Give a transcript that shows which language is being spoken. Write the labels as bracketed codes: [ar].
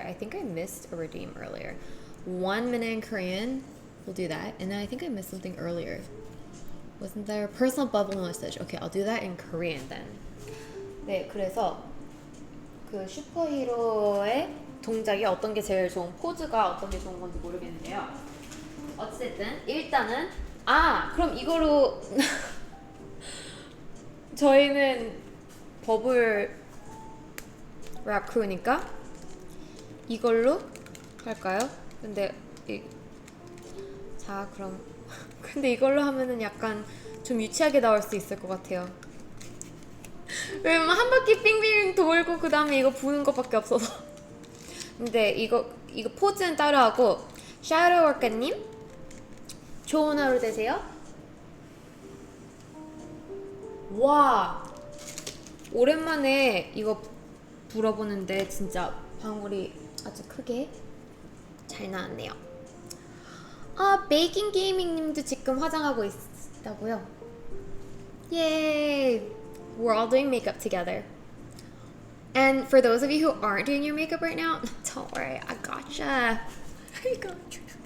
[en] I think I missed a redeem earlier. 1 minute in Korean. We'll do that. And then I think I missed something earlier. Wasn't there a personal bubble message? Okay, I'll do that in Korean then. [ko] 네, 그래서 그 슈퍼히로의 동작이 어떤 게 제일 좋은 포즈가 어떤 게 좋은 건지 모르겠는데요. 어쨌든 일단은 그럼 이거로 저희는 버블 랩 크루니까 이걸로 할까요? 근데 자 그럼 근데 이걸로 하면은 약간 좀 유치하게 나올 수 있을 것 같아요. 왜냐면 한 바퀴 빙빙 돌고 그 다음에 이거 부는 것밖에 없어서. 근데 이거 포즈는 따로 하고. 샤로워카님 좋은 하루 되세요. 와 오랜만에 이거 불어보는데 진짜 방울이 아주 크게 잘 나왔네요. 베이킹 게이밍 님도 지금 화장하고 있다고요? [en] Yay! We're all doing makeup together. And for those of you who aren't doing your makeup right now, don't worry, I gotcha. I gotcha.